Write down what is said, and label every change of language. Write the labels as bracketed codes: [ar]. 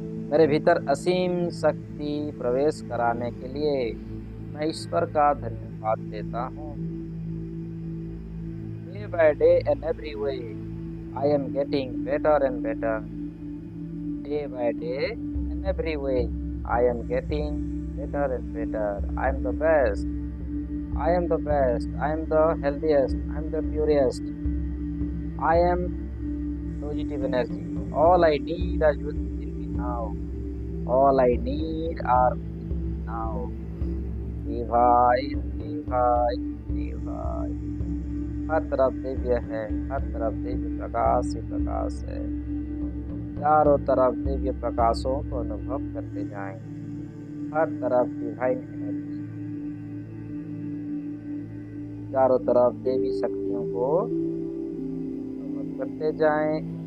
[hi] मेरे भीतर असीम शक्ति प्रवेश कराने के लिए मैं ईश्वर का धन्यवाद देता हूँ। [en] Day by day and every way I am getting better and better. Day by day and every way I am getting better and better. I am the best. I am the best. I am the healthiest. I am the purest. I am positive energy. All I need are within me now. All I need are within me now. Divine, divine, divine. [hi] हर तरफ दिव्य है, हर तरफ दिव्य प्रकाश ही प्रकाश है। चारों तरफ दिव्य प्रकाशों को अनुभव करते जाएं। हर तरफ डिवाइन एनर्जी, चारों तरफ देवी शक्तियों को अनुभव करते जाएं।